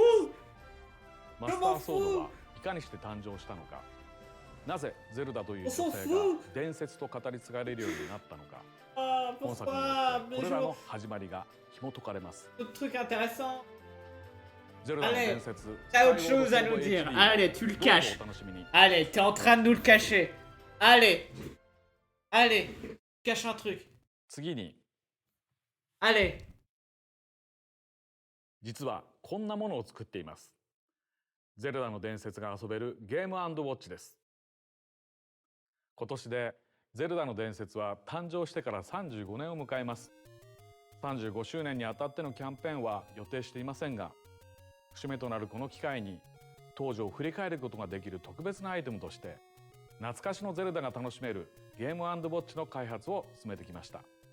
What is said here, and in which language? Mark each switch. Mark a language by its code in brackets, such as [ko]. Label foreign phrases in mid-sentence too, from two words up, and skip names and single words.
[ja] マスターソードはいかにして誕生したのか、なぜゼルダという女性が伝説と語り継がれるようになったのか、本作によってこれらの始まりが紐解かれます。ゼルダの伝説、 [fr] t'as autre chose à nous dire. Allez, tu le caches. Allez, t'es en train de nous le cacher. Allez, allez, cache un truc. [ja] 次に、 [fr] Allez. [ja] 実はこんなものを作っています。ゼルダの伝説が遊べるゲーム&ウォッチです。今年でゼルダの伝説は誕生してから35年を迎えます。35周年にあたってのキャンペーンは予定していませんが、節目となるこの機会に当時を振り返ることができる特別なアイテムとして、懐かしのゼルダが楽しめるゲーム&ウォッチの開発を進めてきました。